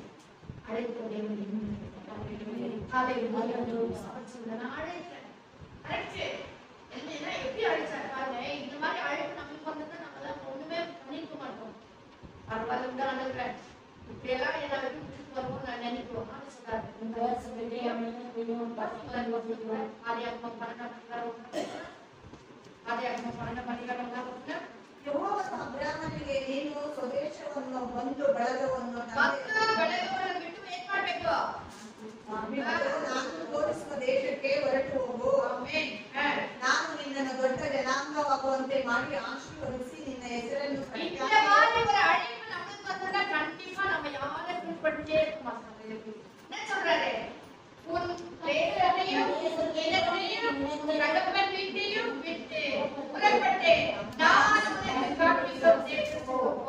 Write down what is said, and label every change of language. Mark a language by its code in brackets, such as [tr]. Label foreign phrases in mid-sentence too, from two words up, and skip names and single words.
[ta] அழைக்கிற தேவன் எப்படி அழைச்சாரு பாருங்க. இந்த மாதிரி அழைப்பு நம்மளுக்கு வந்தது நம்மளால ஒண்ணுமே பண்ணிக்க மாட்டோம். பரவாயில்ல இப்படி எல்லாம் என்ன விட்டு வருவோம் நான் நினைக்கிறோம். [kn] ಅಬ್ರಾಹ್ಮನಿಗೆ ನೀನು ಸ್ವದೇಶವನ್ನು ಬಂದು ಬಳಗವನ್ನು ಬಿಟ್ಟು ಏನ್ ಮಾಡ್ಬೇಕು? ನಾನು ತೋರಿಸುವ ದೇಶಕ್ಕೆ ಹೊರಟು ಹೋಗು. ನಾನು ನಿನ್ನನ್ನು ದೊಡ್ಡ ಜನಾಂಗವಾಗುವಂತೆ ಮಾಡಿ ಆಶೀರ್ವದಿಸಿ ನಿನ್ನ ಹೆಸರನ್ನು [ta] கண்டிப்பா நம்ம யாரை பின்பற்றிட்டே இருக்க மாட்டோம். என்ன சொல்றாரு? உன் பேரையும் தகப்பன் வீட்டையும் விட்டு புறப்பட்டு நான் உனக்கு காண்பிக்கும் தேசத்துக்கு போ.